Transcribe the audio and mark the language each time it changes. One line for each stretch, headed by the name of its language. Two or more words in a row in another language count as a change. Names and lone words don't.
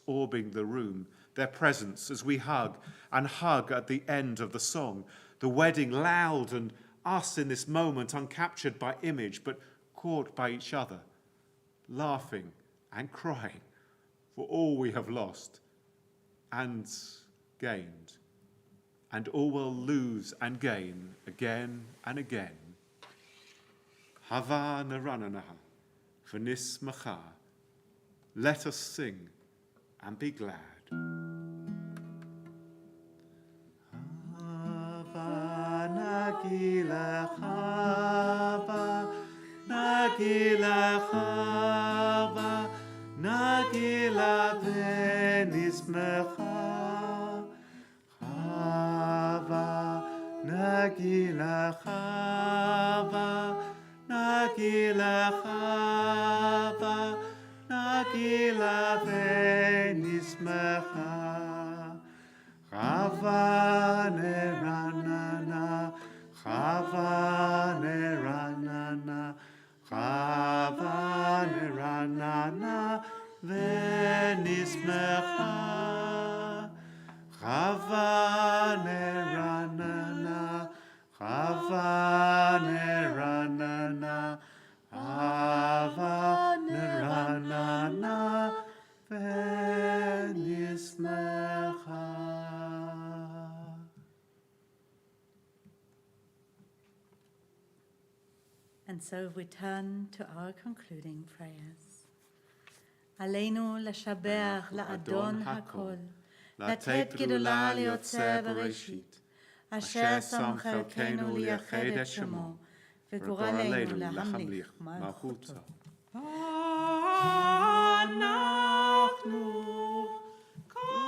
English: orbing the room, their presence as we hug and hug at the end of the song, the wedding loud and us in this moment uncaptured by image but caught by each other, laughing and crying for all we have lost and gained, and all will lose and gain again and again.
Hebrew: הבה נרננה ונשמחה.
English: Let us sing and be glad.
Hebrew: הבה נגילה הבה נגילה הבה נגילה ונשמחה. הבה, נגילה הבה נגילה הבה נגילה ונשמחה. הבה נרננה הבה נרננה הבה נרננה ונשמחה. הבה נרננה הבה נרננה הבה נרננה ונשמחה.
English: And so we turn to our concluding prayers.
Hebrew: עלינו לשבח לאדון הכל, לתת גדולה ליוצא בראשית, אשר שם חלקנו לייחד את שמו, וגורלנו להמליך מלכותו. אנחנו